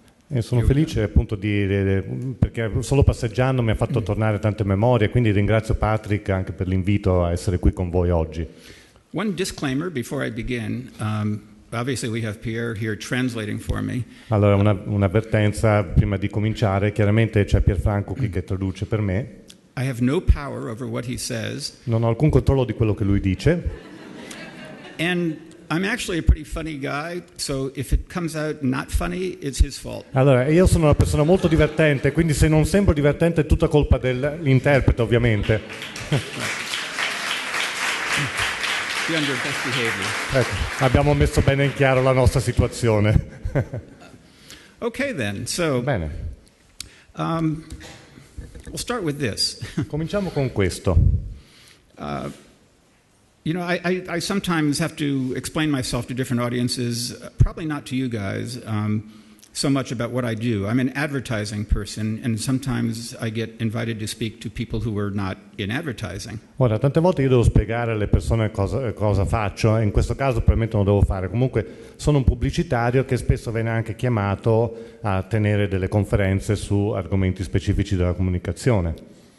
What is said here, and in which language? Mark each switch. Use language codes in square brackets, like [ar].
[it] E sono felice appunto perché solo passeggiando mi ha fatto tornare tante memorie, quindi ringrazio Patrick anche per l'invito a essere qui con voi oggi. [en] One disclaimer before I begin. Obviously we have Pierre here translating for me. [it] Allora un'avvertenza prima di cominciare, chiaramente c'è Pierfranco qui che traduce per me. [en] I have no power over what he says. [it] Non ho alcun controllo di quello che lui dice. [en] And I'm actually a pretty funny guy, so if it comes out not funny, it's his fault. [it] Allora, io sono una persona molto divertente, quindi se non sembro divertente è tutta colpa dell'interprete, ovviamente. [en] Be on your best behavior. [it] Ecco, abbiamo messo bene in chiaro la nostra situazione. [en] Okay then, so [it] Bene. [en] We'll start with this. [it] Cominciamo con questo. [en] You know, I sometimes have to explain myself to different audiences, probably not to you guys, so much about what I do. I'm an advertising person, and sometimes I get invited to speak to people who are not in advertising. [it] Ora, tante volte io devo spiegare alle persone cosa faccio, e in questo caso probabilmente non lo devo fare. Comunque sono un pubblicitario che spesso viene anche chiamato a tenere delle conferenze su argomenti specifici della comunicazione.